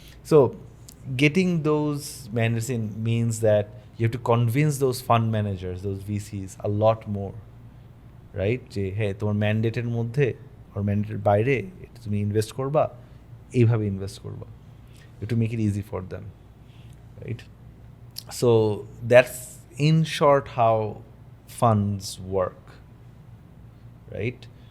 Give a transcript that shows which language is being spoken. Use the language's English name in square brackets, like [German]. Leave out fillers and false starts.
[English] So getting those mandates in means that you have to convince those fund managers, those VCs, a lot more, right? [Bangla] যে হ্যাঁ তোমার ম্যান্ডেটের মধ্যে or ম্যান্ডেটের বাইরে তুমি invest করবা, এইভাবে ইনভেস্ট করবা. [English] You have to make it easy for them, right? So that's in short how funds work. right?